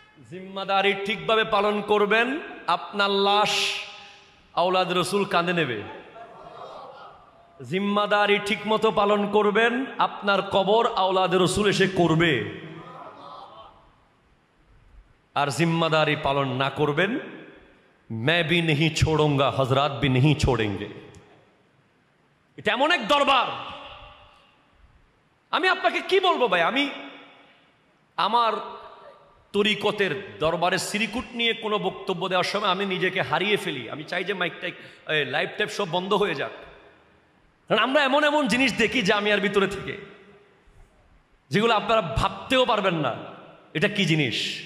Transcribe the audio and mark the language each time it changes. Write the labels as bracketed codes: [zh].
[bn] জিম্মাদারি ঠিকভাবে পালন করবেন, আপনার লাশ আওলাদ রসুল কাঁধে নেবে। জিম্মাদারি ঠিকমতো পালন করবেন, আপনার কবর আওলাদ রসুল এসে করবে। [hi] আর [bn] जिम्मेदारी पालन ना करबेन, [hi] मैं भी नहीं छोड़ूंगा, हजरात भी नहीं छोड़ेंगे। [bn] এটা এমন এক দরবার। আমি আপনাকে কি বলবো ভাই, আমি আমার তরিকতের দরবারে সিরিকুট নিয়ে কোনো বক্তব্য দেওয়ার সময় আমি নিজেকে হারিয়ে ফেলি। আমি চাই যে মাইকটা লাইভ টাইপ সব বন্ধ হয়ে যাক, কারণ আমরা এমন এমন জিনিস দেখি জামিয়ার ভিতরে থেকে যেগুলো আপনারা ভাবতেও পারবেন না এটা কি জিনিস।